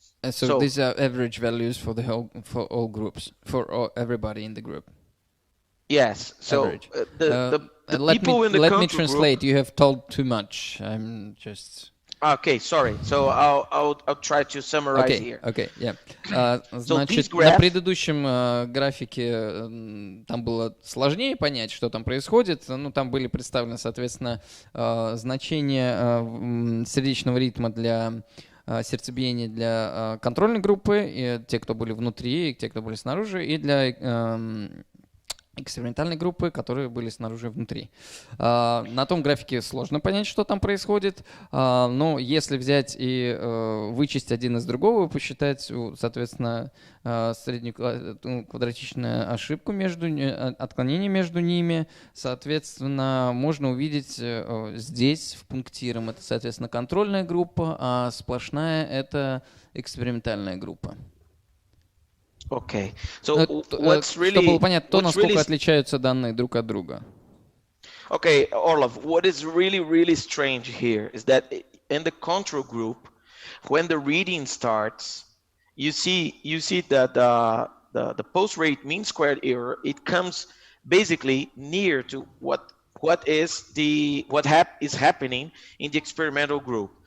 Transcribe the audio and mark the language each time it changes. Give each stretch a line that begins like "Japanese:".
English: So these are average values for all groups, for everybody in the group. Yes. So the people in the control group. Let me translate. You have told too much. I'm just. Okay, sorry. So I'll try to summarize here. Okay, yeah.
Russian: Значит, на предыдущем графике там было сложнее понять, что там происходит. Ну, там были представлены, соответственно, значения сердечного ритма для сердцебиения для контрольной группы, и те, кто были внутри, и те, кто были снаружи, и для экспериментальной группы, которые были снаружи и внутри. На том графике сложно понять, что там происходит, но если взять и вычесть один из другого, посчитать, соответственно, среднюю квадратичную ошибку отклонение между ними, соответственно, можно увидеть здесь в пунктиром это, соответственно, контрольная группа, а сплошная это экспериментальная группа.
English: Okay. So what's really,
Russian: чтобы было понятно то, насколько отличаются данные друг от друга.
English: Okay, Orlov, what is really strange here is that in the control group, when the reading starts, you see that the pulse rate mean squared error, it comes basically near to what is happening in the experimental group.